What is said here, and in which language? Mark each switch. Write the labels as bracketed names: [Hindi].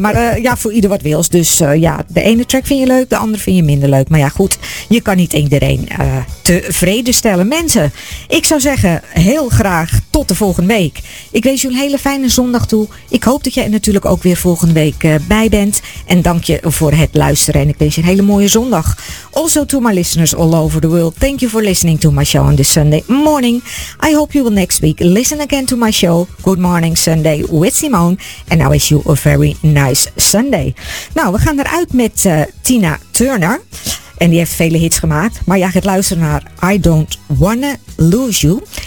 [Dutch] Maar voor ieder wat wils. Dus de ene track vind je leuk, de andere vind je minder leuk. Maar ja, goed, je kan niet iedereen tevreden stellen. Mensen, ik zou zeggen, heel graag tot de volgende week. Ik wens jullie een hele fijne zondag toe. Ik hoop dat jij natuurlijk ook weer volgende week bij bent. En dank je voor het luisteren. En ik wens je een hele mooie zondag. [English] Also to my listeners all over the world, thank you for listening to my show on this Sunday morning. I hope you will next week listen again to my show. Good morning Sunday with Simone. And I wish you a very nice Sunday. [Dutch] Nou, we gaan eruit met Tina Turner. En die heeft vele hits gemaakt. Maar jij gaat luisteren naar I Don't Wanna Lose You.